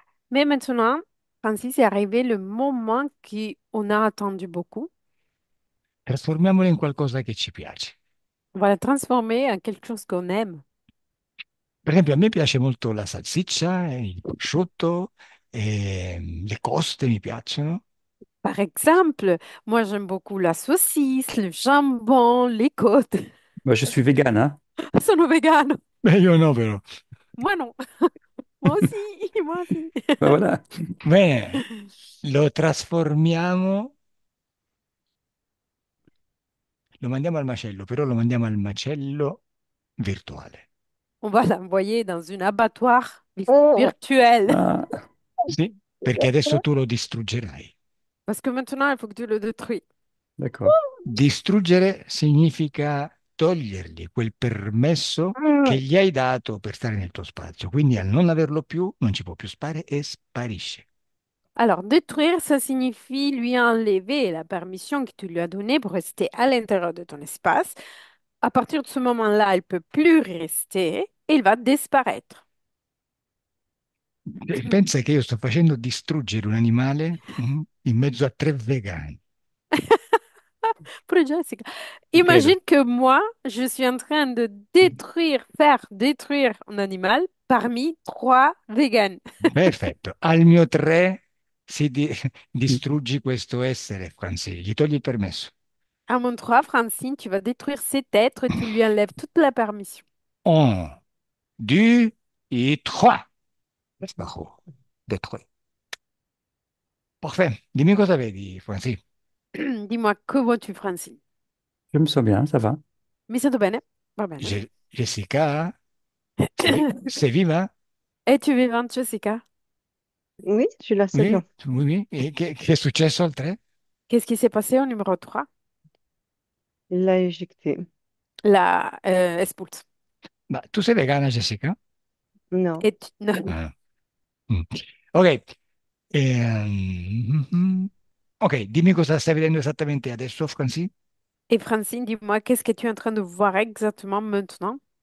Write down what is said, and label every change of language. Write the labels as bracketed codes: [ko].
[fr] Mais maintenant, Francis, est arrivé le moment qu'on a attendu beaucoup. [it] Trasformiamolo in qualcosa che ci piace. [fr] On va la transformer en quelque chose qu'on aime. [it] Per esempio, a me piace molto la salsiccia, il prosciutto, le coste mi piacciono. [fr] Par exemple, moi, j'aime beaucoup la saucisse, le jambon, les côtes. Moi, je suis vegan, hein. [it] Sono vegano. Beh, io no, però. [fr] Moi, non. Moi aussi. Moi aussi. Ben voilà. [it] Bene, lo trasformiamo, lo mandiamo al macello, però lo mandiamo al macello virtuale. [fr] On va l'envoyer dans une abattoir Oh, virtuelle. Ah, [it] Sì, perché adesso tu lo distruggerai. [fr] Parce que maintenant, il faut que tu le détruis. d'accord. [it] Distruggere significa togliergli quel permesso che gli hai dato per stare nel tuo spazio. Quindi al non averlo più, non ci può più stare e sparisce. [fr] Alors, détruire, ça signifie lui enlever la permission que tu lui as donnée pour rester à l'intérieur de ton espace. À partir de ce moment-là, il peut plus rester et il va disparaître. [it] Pensa che io sto facendo distruggere un animale in mezzo a tre vegani. [fr] Pour Jessica. Incroyable. Imagine que moi, je suis en train de détruire, faire détruire un animal parmi trois véganes. [it] Perfetto. Al mio tre Mm. distruggi questo essere, Franzi. Gli togli il permesso. [fr] À mon 3, Francine, tu vas détruire cet être et tu lui enlèves toute la permission. Un, deux et trois. Sbaglio. Détruit. Parfait. [it] Dimmi cosa vedi, Franzi. [fr] Dis-moi, que vois-tu, Francine? Je me sens bien, ça va. [it] Mi sento bene? Va bene. Jessica, sei viva? [fr] Es-tu vivante, Jessica? oui, je suis là, c'est Oui, bien. oui, oui. [it] E che è successo al tre? [fr] Qu'est-ce qui s'est passé au numéro 3? Il l'a éjecté. [it] La expulse. Ma tu sei vegana, Jessica? [fr] Non. [it] Non. Ah, mm. Ok. Mhm. Ok, dimmi cosa stai vedendo esattamente adesso, Franzi. [fr] Et Francine, dis-moi, qu'est-ce que tu es en train de voir exactement maintenant?